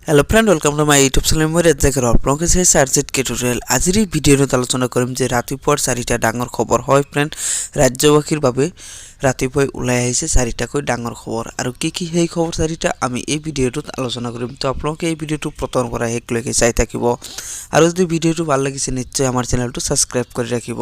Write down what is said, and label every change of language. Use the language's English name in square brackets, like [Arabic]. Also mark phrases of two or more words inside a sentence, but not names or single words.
[English] Hello friend, welcome to my YouTube channel. [Assamese] मैं rzktutorial আপোনালোকে চাইছে rzktutorial। আজিৰ এই ভিডিঅ'টোত আলোচনা কৰিম যে ৰাতিপুৱাৰ চাৰিটা ডাঙৰ খবৰ হয় ফ্ৰেন্ড। ৰাজ্যবাসীৰ বাবে ৰাতিপুৱাই ওলাই আহিছে চাৰিটাকৈ ডাঙৰ খবৰ আৰু কি সেই খবৰ চাৰিটা আমি এই ভিডিঅ'টোত আলোচনা কৰিম। তো আপোনালোকে এই ভিডিঅ'টো প্ৰথমৰ পৰা শেষলৈকে চাই থাকিব আৰু যদি ভিডিঅ'টো ভাল লাগিছে নিশ্চয় আমাৰ চেনেলটো সাবস্ক্ৰাইব কৰি ৰাখিব।